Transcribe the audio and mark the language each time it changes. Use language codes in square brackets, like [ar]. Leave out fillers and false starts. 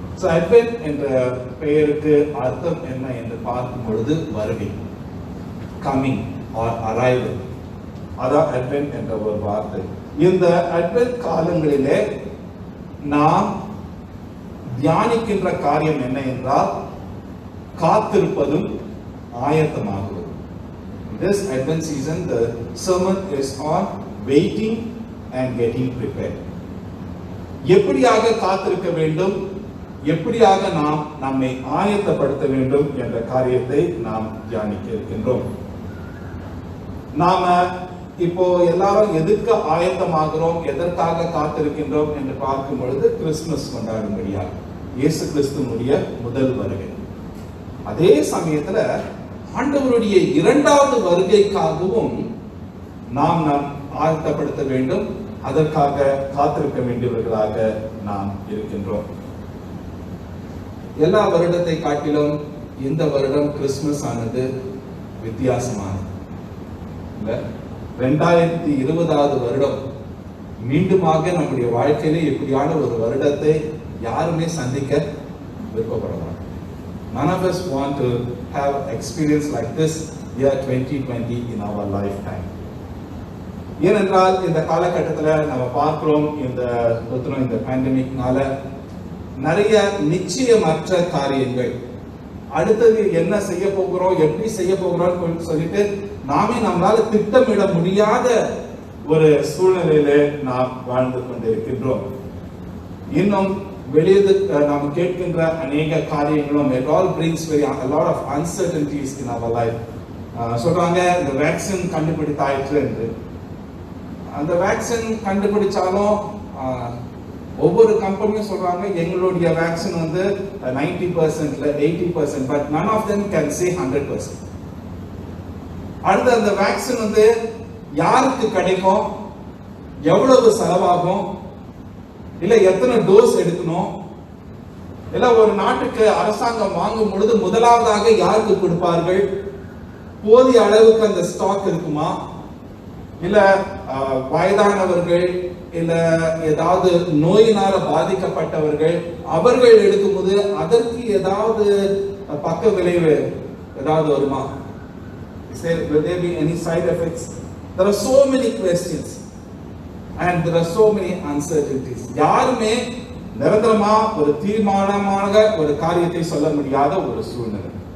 [ta] So advent என்ற பெயருக்கு அர்த்தம் என்ன என்று பார்க்கும் பொழுது வருகை, கமிங் ஆர் அரைவல், அதான் அட்வென்ட் என்ற ஒரு வார்த்தை. இந்த அட்வென்ட் காலங்களிலே நாம் தியானிக்கின்ற காரியம் என்ன என்றால் காத்திருப்பதும் ஆயத்தமாகுவது. [en] This Advent season, the sermon is on waiting and getting prepared. [ta] எப்படியாக காத்திருக்க வேண்டும், எப்படியாக நாம் நம்மை ஆயத்தப்படுத்த வேண்டும் என்ற காரியத்தை நாம் தியானிக்க இருக்கின்றோம். நாம இப்போ எல்லாரும் எதுக்கு ஆயத்தமாகிறோம், எதற்காக காத்திருக்கின்றோம் என்று பார்க்கும் பொழுது கிறிஸ்துமஸ் கொண்டாடும்படியாக, இயேசு கிறிஸ்துவினுடைய முதல் வருகை. அதே சமயத்துல ஆண்டவருடைய 2வது வருகைக்காகவும் நாம் ஆயத்தப்படுத்த வேண்டும். அதற்காக காத்திருக்க வேண்டியவர்களாக நாம் இருக்கின்றோம். எல்லா வருடத்தை காட்டிலும் இந்த வருடம் கிறிஸ்துமஸ் ஆனது வித்தியாசமானது. 2020வது வருடம் மீண்டுமாக நம்முடைய வாழ்க்கையிலே இப்படியான ஒரு வருடத்தை யாருமே சந்திக்க விருப்பப்படலாம். [en] None of us want to have experience like this year 2020 in our lifetime. [ta] ஏனென்றால் இந்த காலகட்டத்தில் நம்ம பார்க்கிறோம், இந்த பேண்டமிக்னால நிறைய நிச்சயமற்ற காரியங்கள், அடுத்தது என்ன செய்ய போகிறோம், எப்படி செய்ய போகிறோம் சொல்லிட்டு நாமே நம்மளால திட்டமிட முடியாத ஒரு சூழ்நிலையில நாம் வாழ்ந்து கொண்டிருக்கின்றோம். இன்னும் வெளியே நாம் கேட்கின்ற அநேக காரியங்களும் [en] it all brings a lot of uncertainties in our life. [ta] சொல்றாங்க இந்த வேக்சின் கண்டுபிடித்தாயிற்று என்று. அந்த வேக்சின் கண்டுபிடிச்சாலும் ஒவ்வொரு கம்பெனியும் சொல்றாங்க எங்களுடைய vaccine 90% 80%, [en] but none of them can say 100%. [ta] அடுத்து அந்த வேக்சின் யாருக்கு கிடைக்கும், எவ்வளவு செலவாகும், இல்ல எத்தனை டோஸ் எடுக்கணும், இல்ல ஒரு நாட்டுக்கு அரசாங்கம் வாங்கும் பொழுது முதலாவதாக யாருக்கு கொடுப்பார்கள், போதிய அளவுக்கு அந்த ஸ்டாக் இருக்குமா, இல்ல வயதானவர்கள் இல்ல ஏதாவது நோயினால பாதிக்கப்பட்டவர்கள் அவர்கள் எடுக்கும்போது அதற்கு ஏதாவது பக்க விளைவு ஏதாவது வருமா? [en] Will there be any side effects? There are so many questions and there are so many uncertainties. [ta] யாருமே நிரந்தரமா ஒரு தீர்மானமாக ஒரு காரியத்தை சொல்ல முடியாத ஒரு சூழ்நிலை.